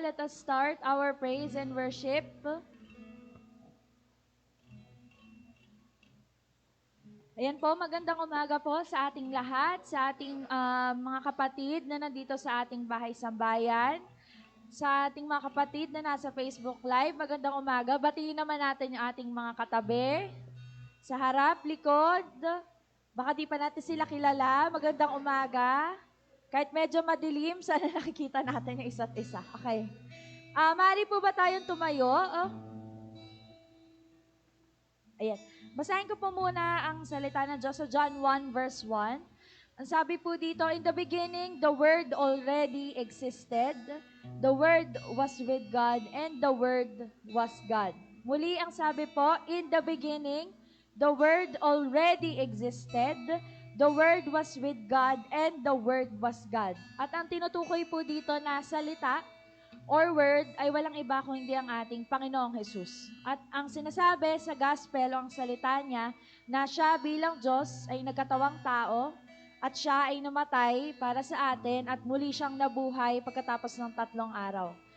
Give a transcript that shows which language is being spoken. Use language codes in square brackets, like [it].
[en] Let us start our praise and worship. [tl] Ayan po, magandang umaga po sa ating lahat, sa ating mga kapatid na nandito sa ating bahay sambayan, sa ating mga kapatid na nasa Facebook Live. Magandang umaga. Batiin naman natin yung ating mga katabi, sa harap, likod. Baka di pa natin sila kilala. Magandang umaga. Kahit medyo madilim, sana nakikita natin yung isa't isa. Okay. Maaari po ba tayong tumayo? Ayan. Basahin ko po muna ang salita ng Diyos sa John 1 verse 1. Ang sabi po dito, [en] in the beginning, the Word already existed. The Word was with God, and the Word was God. [tl] Muli ang sabi po, [en] in the beginning, the Word already existed. The Word was with God, and the Word was God. [tl] At ang tinutukoy po dito na salita, or word ay walang iba kung hindi ang ating Panginoong Jesus. At ang sinasabi sa gospel o ang salita niya na siya bilang Diyos ay nagkatawang tao at siya ay namatay para sa atin at muli siyang nabuhay pagkatapos ng 3 araw.